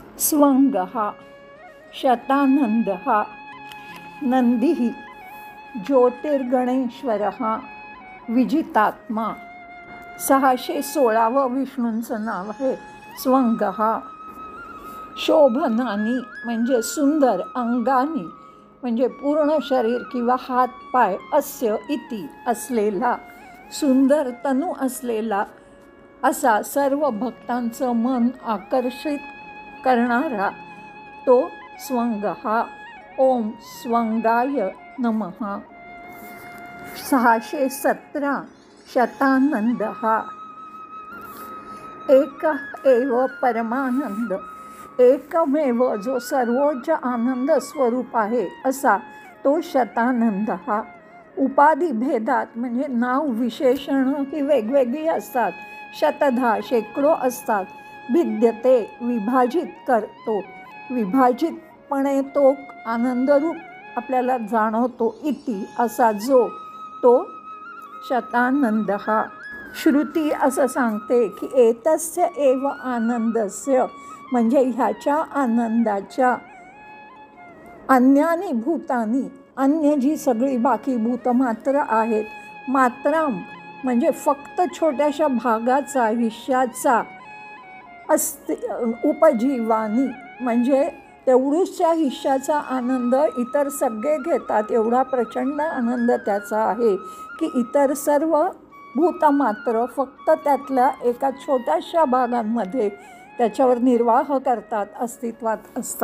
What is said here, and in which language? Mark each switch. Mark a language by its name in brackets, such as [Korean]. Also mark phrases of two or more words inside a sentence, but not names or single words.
[Sanskrit] स्वंगः शतानन्दः नंदीः ज्योतिर्गणेश्वरः विजितात्मा। [Marathi] 616 विष्णूंचं नाव आहे स्वंगः। शोभनानी म्हणजे सुंदर, अंगानी म्हणजे पूर्ण शरीर किंवा हात पाय, [Sanskrit] अस्य इति [Marathi] असलेला, सुंदर तनू असलेला, असा सर्व भक्तांचं मन आकर्षित करणारा तो स्वंगः। [Sanskrit] ओम स्वंगाय नमः। 617 शतानन्दः एक एव परमानंद, [Marathi] एकमेव जो सर्वोच्च आनंद स्वरूप आहे असा तो शतानंदः। [Sanskrit] उपाधी भेदात [Marathi] म्हणजे नाव विशेषण ही वेगवेगळी असतात, शतधा शेकडो असतात। भिद्यते विभाजित करतो, विभाजितपणे तो आनंदरूप आपल्याला जाणवतो, इति असा जो तो शतानन्दः। श्रुती असं सांगते की [Sanskrit] एतस्य एव आनंदस्य [Marathi] म्हणजे ह्याच्या आनंदाच्या [Sanskrit] अन्यानी भूतानी, [Marathi] अन्य जी सगळी बाकी भूतमात्र आहेत, मात्राम म्हणजे फक्त छोट्याशा भागाचा, हिश्याचा, उपजीवानी म्हणजे तेवढूच्या हिश्याचा आनंद इतर सगळे घेतात, एवढा प्रचंड आनंद त्याचा आहे की इतर सर्व भूतमात्र फक्त त्यातल्या एका छोट्याशा भागांमध्ये त्याच्यावर निर्वाह करतात, अस्तित्वात असतात।